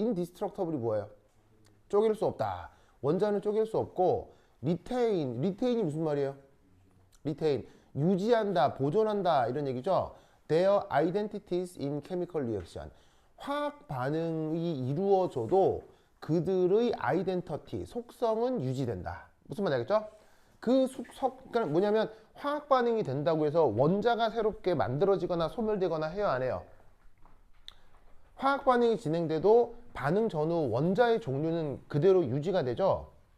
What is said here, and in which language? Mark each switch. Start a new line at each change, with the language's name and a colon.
Korean: indestructible이 뭐예요? 쪼갤 수 없다. 원자는 쪼갤 수 없고 retain이 무슨 말이에요? retain 유지한다, 보존한다 이런 얘기죠.
English: Their identities in chemical reaction.
Korean: 화학 반응이 이루어져도 그들의 아이덴티티, 속성은 유지된다. 무슨 말인지 알겠죠? 그러니까 뭐냐면 화학 반응이 된다고 해서 원자가 새롭게 만들어지거나 소멸되거나 해요, 안 해요? 화학 반응이 진행돼도 반응 전후 원자의 종류는 그대로 유지가 되죠.